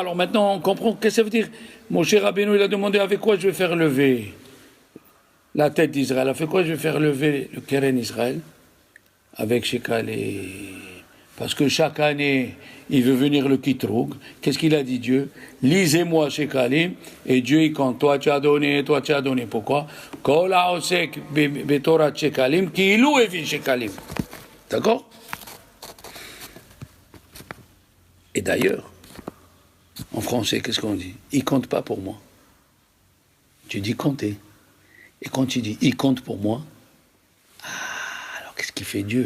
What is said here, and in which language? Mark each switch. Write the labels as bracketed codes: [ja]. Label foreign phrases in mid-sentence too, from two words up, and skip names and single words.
[fr] Alors maintenant, on comprend qu'est-ce que ça veut dire. Mon cher Rabbeinu, il a demandé avec quoi je vais faire lever la tête d'Israël. Avec quoi je vais faire lever le [he] קרן ישראל? [fr] Avec Shekel et... Parce que chaque année, il veut venir le Kitroug. Qu'est-ce qu'il a dit Dieu? Lisez-moi Shekalim. Et Dieu, il compte. Toi, tu as donné. Pourquoi? [he] כל העוסק בתורת שקלים כי אילו אבי שקלים. [fr] D'accord? Et d'ailleurs, en français, qu'est-ce qu'on dit? Il compte pas pour moi. Tu dis compter. Et quand tu dis il compte pour moi, alors qu'est-ce qu'il fait Dieu?